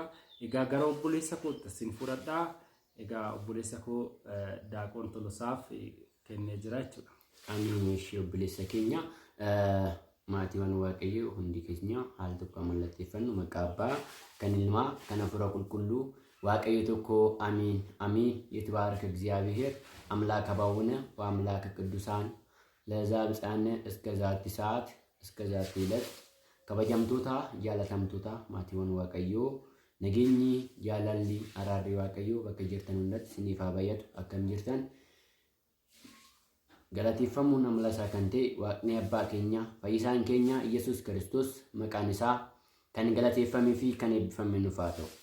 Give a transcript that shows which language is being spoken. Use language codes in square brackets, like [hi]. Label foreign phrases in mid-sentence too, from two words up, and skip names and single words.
[om] Egaa gara obboleessa kootti isin fudhadhaa. Egaa obboleessa koo Daaqoon Tolosaaf kennee jira jechuudha. Amiin. Ishee obboleessa keenya maatiiwwan Waaqayyo hundi keenya haala tokko mallatteeffannu. Maqaa Abbaa kan Ilmaa kan Hafuura Qulqulluu Waaqayyo tokko Amiin Amiin. [gez] የተባረከ እግዚአብሔር አምላክ አበውነ ወአምላክ ቅዱሳን ለዛብፃነ እስከ ዛቲ ሰዓት እስከ ዛቲ ዕለት [om] kabajamtoota jaalatamtoota maatiiwwan Waaqayyoo nageenyi jaalalli araarri Waaqayyoo bakka jirtan hundatti isiniif haa baay'atu. Akkam jirtan galateeffamuun amalasaa kan ta'e Waaqni Abbaa keenya fayyisaan keenya Yesuus Kiristoos maqaan isaa kan galateeffamee fi kan eebbifame nuuf haa ta'u.